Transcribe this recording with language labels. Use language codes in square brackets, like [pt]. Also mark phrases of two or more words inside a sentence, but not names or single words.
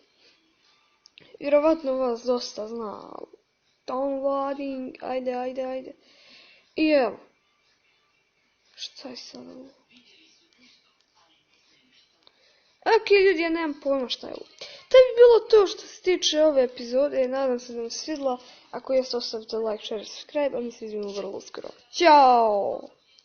[sr] Vjerovatno vas dosta zna, downloading, ajde. I evo, šta je sad ovo? Ok ljudi, ja nemam pojma šta je ovo. To bi bilo to što se tiče ove epizode, nadam se da vam se svidjela. Ako jeste, ostavite [en] like, share, subscribe, [sr] a mi se vidimo vrlo uskoro. Ćao!